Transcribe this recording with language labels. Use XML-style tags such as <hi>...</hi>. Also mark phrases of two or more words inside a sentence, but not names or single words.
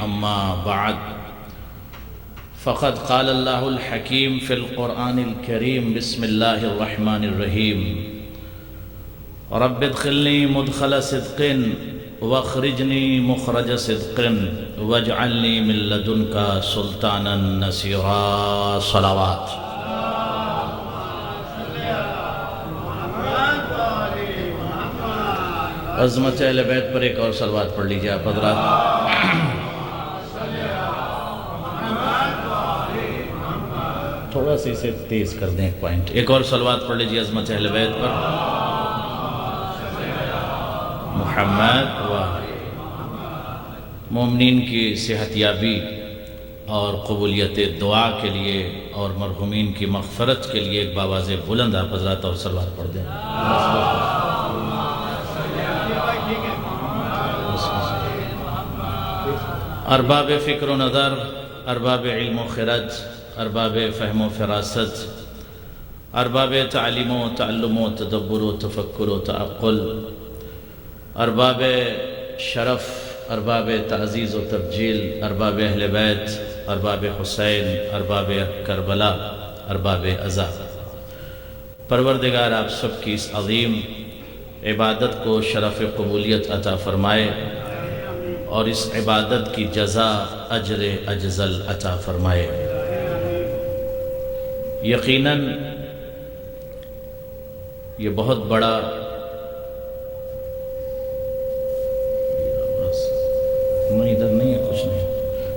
<ar>أما بعد، فقد قال الله الحكيم في القرآن الكريم: بسم الله الرحمن الرحيم. رب ادخلني مدخل صدق واخرجني مخرج صدق واجعلني من لدنك سلطانا نصيرا.</ar> <ur>صلوات. عظمت اہل بیت پر ایک اور صلوات پڑھ لیجیے آپ حضرات. تھوڑا سی اسے تیز کر دیں ایک پوائنٹ. ایک اور صلوات پڑھ لیجیے عظمت اہل بیت پر. محمد و مومنین کی صحت یابی اور قبولیت دعا کے لیے اور مرحومین کی مغفرت کے لیے ایک باواز بلند آپ حضرات اور صلوات پڑھ دیں. ارباب فکر و نظر، ارباب علم و خرد، ارباب فہم و فراست، ارباب تعلیم و تعلم و تدبر و تفکر و تعقل، ارباب شرف، ارباب تعزیز و تبجیل، ارباب اہل بیت، ارباب حسین، ارباب کربلا، ارباب عزا، پروردگار آپ سب کی اس عظیم عبادت کو شرف قبولیت عطا فرمائے اور اس عبادت کی جزا اجر اجزل عطا فرمائے. یقیناً یہ بہت بڑا نہیں، ادھر نہیں ہے، کچھ نہیں.</ur>